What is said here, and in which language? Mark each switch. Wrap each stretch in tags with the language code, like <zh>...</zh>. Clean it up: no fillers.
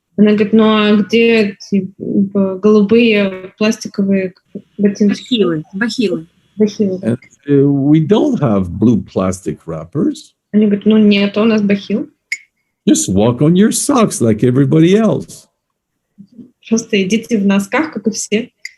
<ru>Она говорит, ну а где голубые пластиковые ботинки? Бахилы.</ru> <en>And, we don't have blue plastic wrappers.</en> <ru>Они говорят, ну нет, у нас бахил.</ru> <en>Just walk on your socks like everybody else.</en> <ru>Просто идите в носках, как и все.</ru>